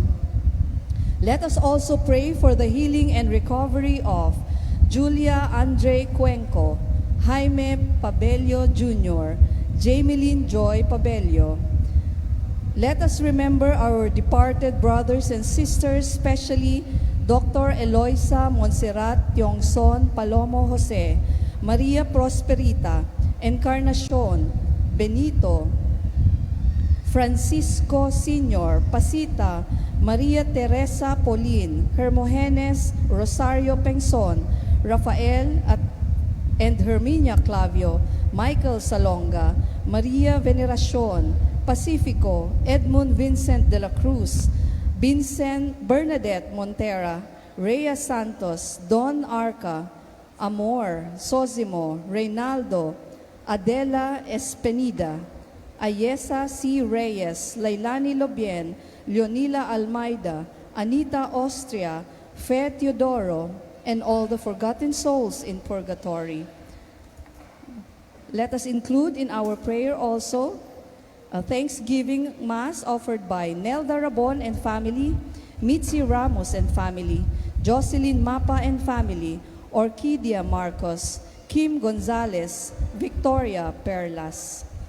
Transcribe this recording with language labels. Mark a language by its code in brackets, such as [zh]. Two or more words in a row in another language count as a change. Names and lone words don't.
[en] Let us also pray for the healing and recovery of Julia Andre Cuenco, Jaime Pabello Jr., Jameline Joy Pabello. Let us remember our departed brothers and sisters, especially Dr. Eloisa Monserrat Tiongson Palomo Jose, Maria Prosperita, Encarnacion, Benito, Francisco Sr., Pasita, Maria Teresa Pauline, Hermogenes Rosario Pengson, Rafael and Herminia Clavio, Michael Salonga, Maria Veneracion, Pacifico, Edmund Vincent de la Cruz, Vincent Bernadette Montera, Rhea Santos, Don Arca, Amor, Sosimo, Reynaldo, Adela Espenida, Ayesa C. Reyes, Lailani Lobien, Leonila Almeida, Anita Austria, Fe Teodoro, and all the forgotten souls in purgatory. Let us include in our prayer also a Thanksgiving Mass offered by Nelda Rabon and family, Mitzi Ramos and family, Jocelyn Mapa and family, Orquídea Marcos, Kim Gonzalez, Victoria Perlas.